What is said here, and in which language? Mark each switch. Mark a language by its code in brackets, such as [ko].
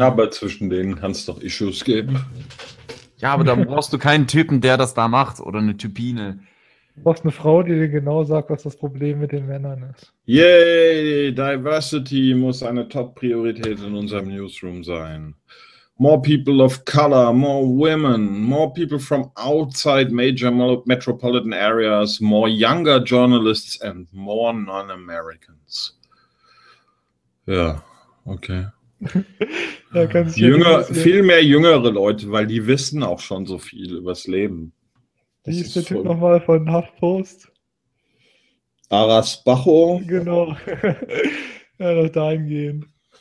[de] Aber zwischen denen kann es doch Issues geben. Ja, aber da brauchst du keinen Typen, der das da macht. Oder eine Typine. Du brauchst eine Frau, die dir genau sagt, was das Problem mit den Männern ist. Yay! Diversity muss eine Top-Priorität in unserem Newsroom sein. [en] More people of color, more women, more people from outside major metropolitan areas, more younger journalists and more non-Americans. [de] Ja, okay. Da kannst du jünger, viel mehr jüngere Leute, weil die wissen auch schon so viel übers Leben. Wie ist der Typ nochmal von HuffPost? Aras Bacho. Genau. Ja, doch dahin gehen.